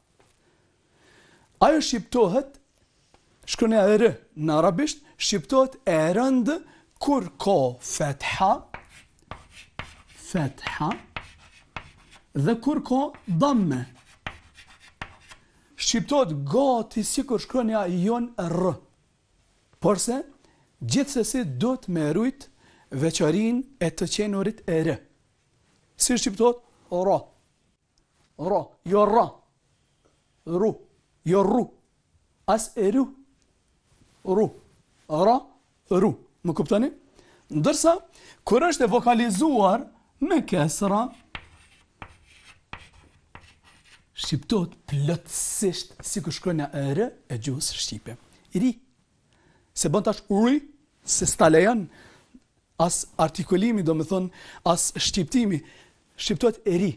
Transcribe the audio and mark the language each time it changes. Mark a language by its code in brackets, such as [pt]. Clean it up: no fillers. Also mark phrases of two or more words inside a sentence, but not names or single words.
[sq] Ajo shqiptohet, shkronja r në arabisht, shqiptohet e rënd kur ka fetha, dhe kur ka damme. Shqiptohet gati sikur shkronja jon r. Porse, gjithsesi do të me rujt veçarin e të qenurit e r. Si shqiptohet? Ra. Ra. Jo ra. Ru. Jo ru. As e ru. Ru. Ra. Ru. Më kuptoni? Ndërsa, kur është e vokalizuar me kesra, shqiptohet plotësisht sikur shkronja e r e gjuhës shqipe. Ri. Se bën tash uri, se stalejan, as artikulimi, do me thonë, as shqiptimi, shqiptohet e ri.